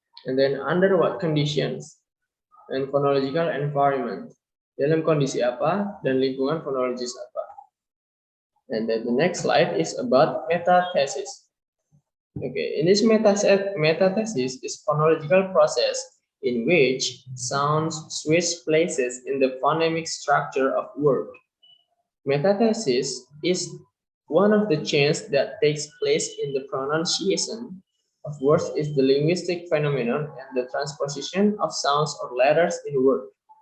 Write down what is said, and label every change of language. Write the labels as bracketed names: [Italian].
[English] And then under what conditions. And phonological environment. [Indonesian] Dalam kondisi apa dan lingkungan fonologis apa. [English] And then the next slide is about metathesis. Okay, in this metathesis is phonological process in which sounds switch places in the phonemic structure of word. Metathesis is one of the changes that takes place in the pronunciation of words is the linguistic phenomenon and the transposition of sounds or letters in word.